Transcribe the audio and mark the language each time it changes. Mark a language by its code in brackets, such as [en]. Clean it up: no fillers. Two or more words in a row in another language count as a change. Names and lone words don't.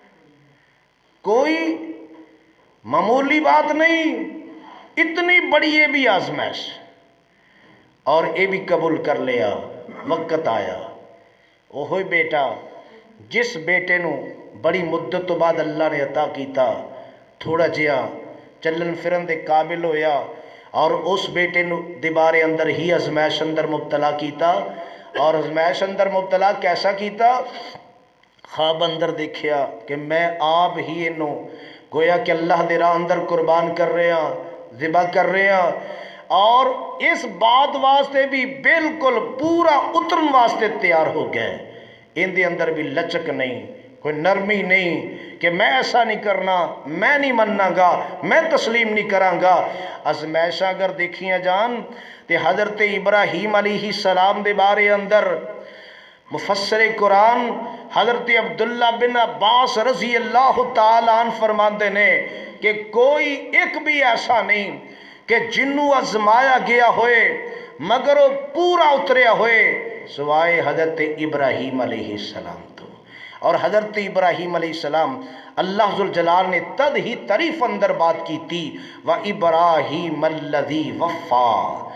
[ur] کوئی معمولی بات نہیں۔ اتنی بڑی یہ بھی آزمائش، اور یہ بھی قبول کر لیا۔ [pa] وقت آیا، اوہی بیٹا جس بیٹے نو بڑی مدت تو بعد اللہ نے عطا کیتا، تھوڑا جہا چلن پھرن دے قابل ہویا، اور اس بیٹے نو دے بارے اندر ہی ازمائش اندر مبتلا کیتا۔ اور ازمائش اندر مبتلا کیسا کیتا؟ خواب اندر دیکھیا کہ میں آپ ہی انہوں گویا کہ اللہ دے راہ اندر قربان کر رہے ہیں، ذبح کر رہے ہیں، اور اس بات واسطے بھی بالکل پورا اترن واسطے تیار ہو گئے۔ ان دے اندر بھی لچک نہیں، کوئی نرمی نہیں کہ میں ایسا نہیں کرنا، میں نہیں مننا گا، میں تسلیم نہیں کراں گا۔ ازمائشاں اگر دیکھیاں جان تے حضرت ابراہیم [ar] علیہ السلام [pa] دے بارے اندر مفسر قرآن حضرت عبداللہ بن عباس [ar] رضی اللہ تعالیٰ عنہ [pa] فرماتے نے کہ کوئی ایک بھی ایسا نہیں کہ جنوں ازمایا گیا ہوئے مگر وہ پورا اتریا ہوئے سوائے حضرت ابراہیم [ar] علیہ السلام [pa] تو۔ اور حضرت ابراہیم [ar] علیہ السلام [pa] اللہ ذوالجلال نے تد ہی تعریف اندر بات کی تھی، [ar] وَإِبْرَاهِيمَ الَّذِي وَفَّى،